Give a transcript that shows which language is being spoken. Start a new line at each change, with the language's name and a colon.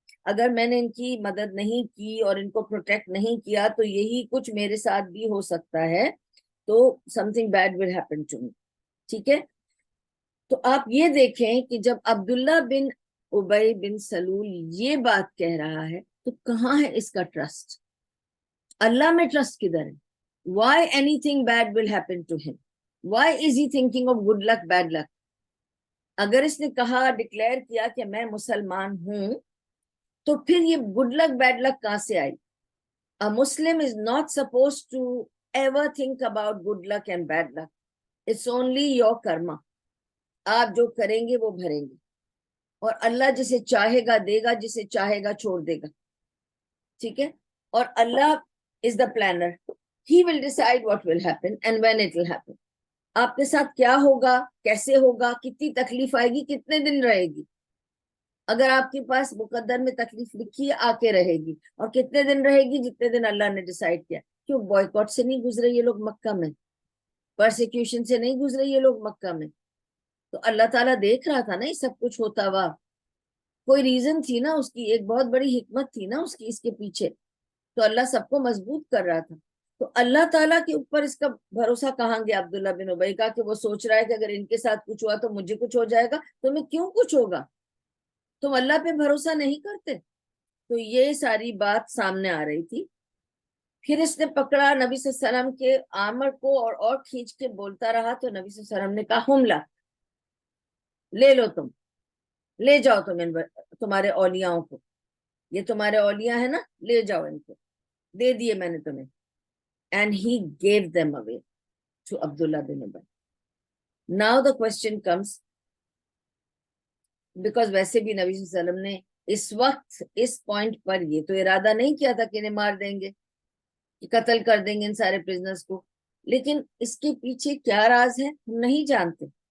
Urdu: اگر میں نے ان کی مدد نہیں کی اور ان کو پروٹیکٹ نہیں کیا تو یہی کچھ میرے ساتھ بھی ہو سکتا ہے, تو
English: something bad will happen to me.
Urdu: ٹھیک ہے, تو آپ یہ دیکھیں کہ جب عبداللہ بن ابی بن سلول یہ بات کہہ رہا ہے تو کہاں ہے اس کا ٹرسٹ؟ اللہ میں ٹرسٹ کدھر ہے؟
English: Why anything bad will happen to him? Why is he thinking of good luck, bad luck?
Urdu: اگر اس نے کہا, ڈکلیئر کیا کہ میں مسلمان ہوں, تو پھر یہ گڈ لک بیڈ لک کہاں سے آئی؟
English: A Muslim is not supposed to ever think about good luck and bad luck. It's only your karma.
Urdu: آپ جو کریں گے وہ بھریں گے, اور اللہ جسے چاہے گا دے گا, جسے چاہے گا چھوڑ دے گا. ٹھیک ہے, اور اللہ
English: is the planner. He will decide what will happen and when it will happen.
Urdu: آپ کے ساتھ کیا ہوگا, کیسے ہوگا, کتنی تکلیف آئے گی, کتنے دن رہے گی. اگر آپ کے پاس مقدر میں تکلیف لکھی ہے, آ کے رہے گی, اور کتنے دن رہے گی, جتنے دن اللہ نے ڈیسائیڈ کیا. کیوں بوائیکاٹ سے نہیں گزرے یہ لوگ مکہ میں, پرسیکیوشن سے نہیں گزرے یہ لوگ مکہ میں, تو اللہ تعالیٰ دیکھ رہا تھا نا یہ سب کچھ ہوتا ہوا. کوئی ریزن تھی نا اس کی, ایک بہت بڑی حکمت تھی نا اس کی اس کے پیچھے, تو اللہ سب کو مضبوط کر رہا تھا. تو اللہ تعالیٰ کے اوپر اس کا بھروسہ کہاں گیا عبداللہ بن ابی کا, کہ وہ سوچ رہا ہے کہ اگر ان کے ساتھ کچھ ہوا تو مجھے کچھ ہو جائے گا, تو میں کیوں کچھ ہوگا, تم اللہ پہ بھروسہ نہیں کرتے. تو یہ ساری بات سامنے آ رہی تھی. پھر اس نے پکڑا نبی صلی اللہ علیہ وسلم کے آمر کو اور کھینچ کے بولتا رہا, تو نبی صلی اللہ علیہ وسلم نے کہا حملہ لے لو, تم لے جاؤ, تمہارے اولیاؤں کو, یہ تمہارے اولیاء ہیں نا, لے جاؤ ان کو, دے دیے میں نے تمہیں.
English: And he gave them away to Abdullah bin Ubay. Now the question comes, because
Urdu: ویسے بھی نبی صلی اللہ علیہ وسلم نے اس وقت اس پوائنٹ پر یہ تو ارادہ نہیں کیا تھا کہ انہیں مار دیں گے, کہ قتل کر دیں گے ان سارے پرزنرز کو, لیکن اس کے پیچھے کیا راز ہے ہم نہیں جانتے.